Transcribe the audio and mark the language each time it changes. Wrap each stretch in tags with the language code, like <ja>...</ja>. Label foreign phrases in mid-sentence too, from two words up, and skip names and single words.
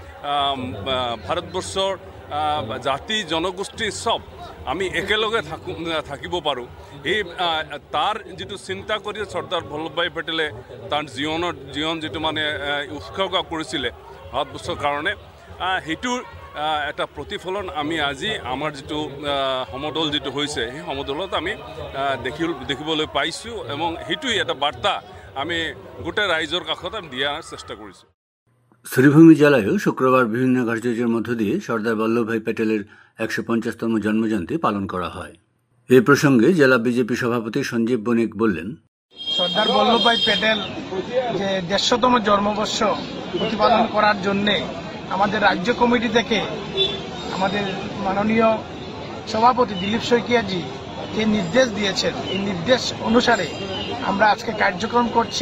<as>ভাৰতবৰ্ষৰ জাতি জনগোষ্ঠী সব আমি একেলগে থাকিব পাৰোঁ, এই তাৰ যিটো চিন্তা কৰি চৰ্দাৰ বল্লভভাই পেটেলে তাৰ জীৱন যিটো মানে উৎসৰ্গ কৰিছিলে ভাৰতবৰ্ষৰ কাৰণে, সেইটোৰ এটা প্ৰতিফলন আমি আজি আমাৰ যিটো সমদল যিটো হৈছে সেই সমদলত আমি দেখিবলৈ পাইছোঁ, এবং সেইটোৱেই এটা বাৰ্তা আমি গোটেই ৰাইজৰ কাষত আমি দিয়াৰ চেষ্টা কৰিছোঁ।</as> <bn>শ্রীভূমি জেলায়ও শুক্রবার বিভিন্ন কার্যক্রমের মধ্য দিয়ে সর্দার বল্লভভাই প্যাটেলের ১৫০তম জন্মজয়ন্তী পালন করা হয়। এ প্রসঙ্গে জেলা বিজেপি সভাপতি সঞ্জীব বণিক বললেন, সর্দার বল্লভভাই প্যাটেল যে ১৫০তম জন্মবর্ষ প্রতিপালন করার জন্য আমাদের রাজ্য কমিটি থেকে আমাদের মাননীয় সভাপতি দিলীপ শইকিয়াজি যে নির্দেশ দিয়েছেন, এই নির্দেশ অনুসারে আমরা আজকে কার্যক্রম করছি।</bn>